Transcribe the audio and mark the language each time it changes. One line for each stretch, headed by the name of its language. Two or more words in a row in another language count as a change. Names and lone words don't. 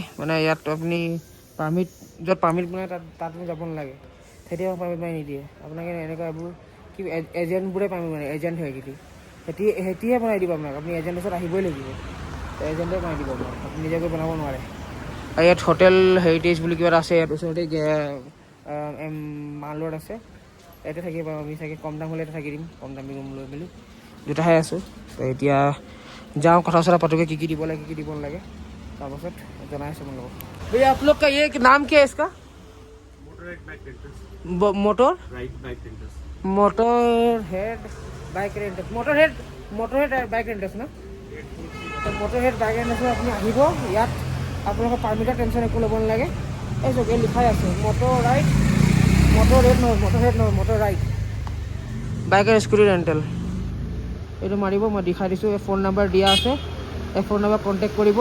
Assamese: মানে ইয়াত আপুনি পাৰ্মিট য'ত পাৰ্মিট বনাই তাত আপুনি যাব নালাগে তেতিয়া পাৰ্মিট বনাই নিদিয়ে আপোনালোকে এনেকুৱা এইবোৰ কি এজেণ্টবোৰে পাৰ্মিট বনাই এজেণ্ট হয় কিন্তু সেতিয়ে বনাই দিব আপোনাক আপুনি এজেণ্টৰ ওচৰত আহিবই লাগিব এজেণ্টে বনাই দিব আপোনাক আপুনি নিজেকৈ বনাব নোৱাৰে আৰু ইয়াত হোটেল হেৰিটেজ বুলি কিবা এটা আছে ইয়াত ওচৰতে মাল ৰোড আছে ইয়াতে থাকিব পাৰিম আমি চাগে কম দাম হ'লে ইয়াতে থাকি দিম কম দামী ৰুম লৈ মেলি দুটাহে আছোঁ তো এতিয়া যাওঁ কথা চথা পাতোগে কি দিব নালাগে তাৰপাছত জনাই আছোঁ আপোনালোকক
Hindi: भैया आप लोग का ये नाम क्या है इसका मोटर हेड बाइक रेंटर्स मोटर हेड बाइक रेंटर्स ना तो मोटर हेड बाइक रेंटर्स
Assamese: আপুনি আহিব ইয়াত আপোনালোকৰ পাৰ্মিটৰ টেনশ্যন একো ল'ব নালাগে এই চব লিখাই আছে মোটৰ ৰাইড বাইক আৰু
English: scooty rental
Assamese: এইটো মাৰিব মই দেখাই দিছোঁ এই
English: phone number
Assamese: দিয়া আছে এই
English: phone number
Assamese: কণ্টেক্ট কৰিব